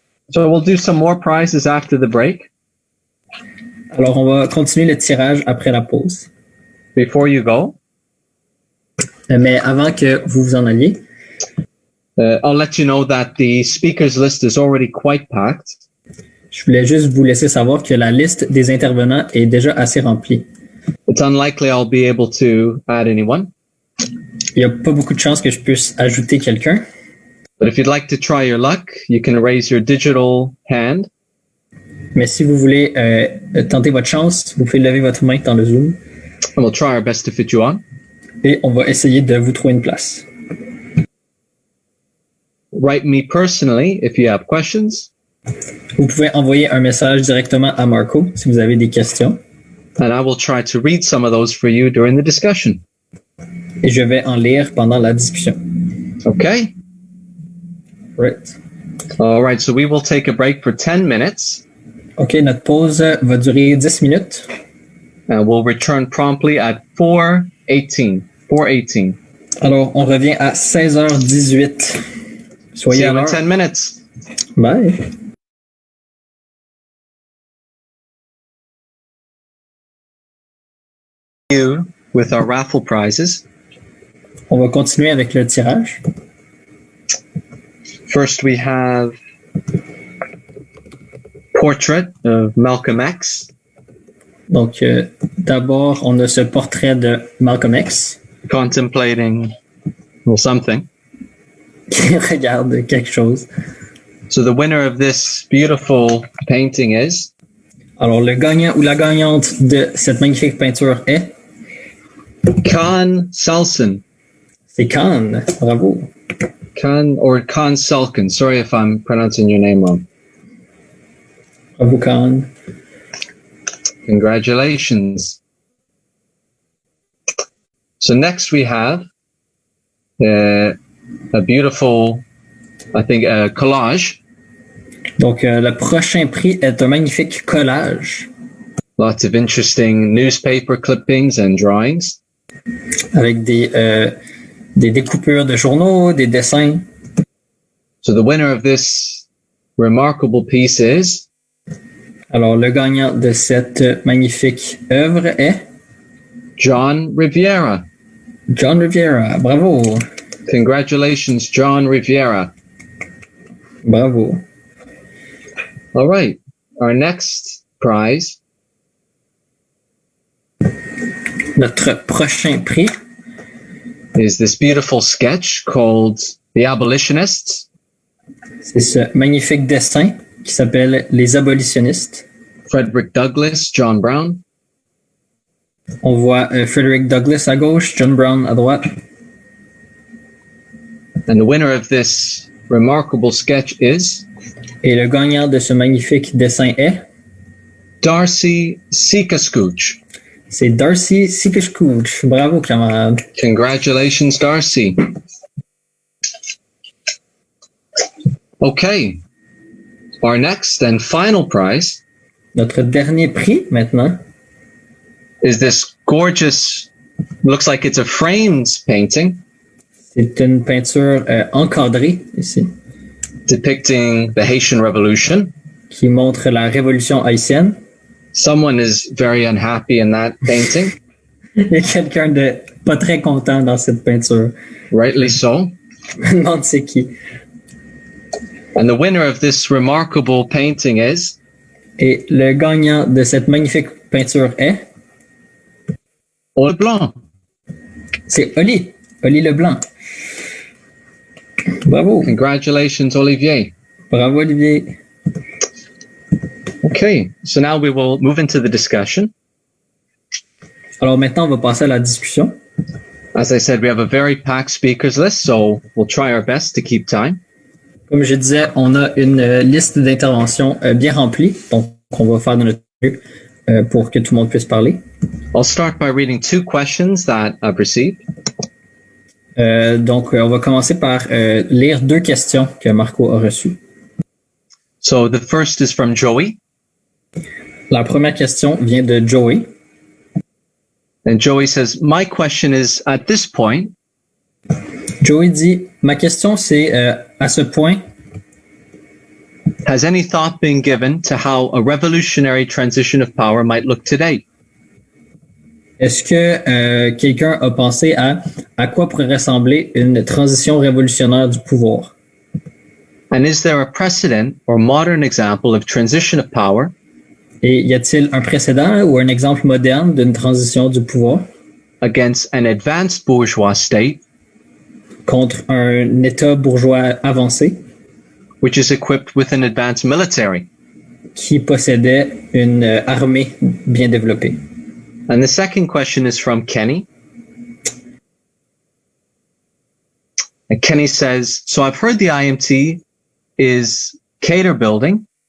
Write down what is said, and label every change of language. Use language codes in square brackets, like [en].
[en] So we'll do some more prizes after the break. [fr] Alors, on va continuer le tirage après la pause. [en] Before you go, [fr] Mais avant que vous vous en alliez, [en] I'll let you know that the speakers list is already quite packed. [fr] je voulais juste vous laisser savoir que la liste des intervenants est déjà assez remplie. [en] It's unlikely I'll be able to add anyone, [fr] Il n'y a pas beaucoup de chances que je puisse ajouter quelqu'un. [en] but if you'd like to try your luck, you can raise your digital hand. [fr] Mais si vous voulez tenter votre chance, vous pouvez lever votre main dans le Zoom [en] And we'll try our best to fit you on. [fr] et on va essayer de vous trouver une place. [en] Write me personally if you have questions, [fr] Vous pouvez envoyer un message directement à Marco si vous avez des questions [en] and I will try to read some of those for you during the discussion. [fr] et je vais en lire pendant la discussion. [en] Okay? Right. All right, so we will take a break for 10 minutes, [fr] OK, notre pause va durer 10 minutes. [en] and we'll return promptly at 4:18. 4:18. [fr] Alors, on revient à 16h18. [en] See [fr] Soyez à [en] you in [fr] l'heure. [en] 10 minutes. Bye. You with our raffle prizes. [fr] On va continuer avec le tirage. [en] First, we have Portrait of Malcolm X. [fr] Donc, d'abord, on a ce portrait de Malcolm X [en] Contemplating, well, something. [fr] qui regarde quelque chose. [en] So the winner of this beautiful painting is [fr] Alors, le gagnant ou la gagnante de cette magnifique peinture est [en] Khan Salson. [fr] c'est Khan. Bravo. [en] Khan Salkin. Sorry if I'm pronouncing your name wrong. [fr] Bravo, Khan. [en] Congratulations. So next we have a beautiful, I think, collage. [fr] Donc, le prochain prix est un magnifique collage [en] Lots of interesting newspaper clippings and drawings. [fr] avec des découpures de journaux, des dessins. [en] So the winner of this remarkable piece is [fr] Alors, le gagnant de cette magnifique œuvre est [en] John Riviera. [fr] John Riviera. Bravo. [en] Congratulations, John Riviera. [fr] Bravo. [en] All right. Our next prize [fr] Notre prochain prix [en] is this beautiful sketch called The Abolitionists. [fr] c'est ce magnifique dessin qui s'appelle Les abolitionnistes. [en] Frederick Douglass, John Brown. [fr] On voit Frederick Douglass à gauche, John Brown à droite. [en] And the winner of this remarkable sketch is [fr] Et le gagnant de ce magnifique dessin est [en] Darcy Sikascooch. [fr] c'est Darcy Sikashkooch. Bravo, camarade. [en] Congratulations, Darcy. Okay. Our next and final prize [fr] Notre dernier prix maintenant, [en] is this gorgeous, looks like it's a framed painting [fr] c'est une peinture encadrée ici [en] depicting the Haitian Revolution. [fr] qui montre la révolution haïtienne. [en] Someone is very unhappy in that painting. [fr] Il y a quelqu'un de pas très content dans cette peinture. [en] Rightly so. [fr] Je me demande c'est qui. [en] And the winner of this remarkable painting is [fr] Et le gagnant de cette magnifique peinture est... [en] Leblanc. [fr] C'est Oli Leblanc. Bravo. [en] Congratulations, Olivier. [fr] Bravo, Olivier. [en] Okay, so now we will move into the discussion. [fr] Alors maintenant, on va passer à la discussion. [en] As I said, we have a very packed speakers list, so we'll try our best to keep time. [fr] Comme je disais, on a une liste d'interventions bien remplie, donc on va faire de notre mieux pour que tout le monde puisse parler. [en] I'll start by reading 2 questions that I've received. [fr] Donc, on va commencer par lire 2 questions que Marco a reçues. [en] So the first is from Joey. [fr] La première question vient de Joey. [en] And Joey says, my question is, at this point, [fr] Joey dit, ma question c'est, à ce point, [en] has any thought been given to how a revolutionary transition of power might look today? [fr] est-ce que quelqu'un a pensé à quoi pourrait ressembler une transition révolutionnaire du pouvoir? [en] And is there a precedent or modern example of transition of power [fr] Et y a-t-il un précédent ou un exemple moderne d'une transition du pouvoir [en] against an advanced bourgeois state [fr] contre un État bourgeois avancé [en] which is equipped with an advanced military? [fr] qui possédait une armée bien développée? [en] And the second question is from Kenny. And Kenny says, so I've heard the IMT is cater building.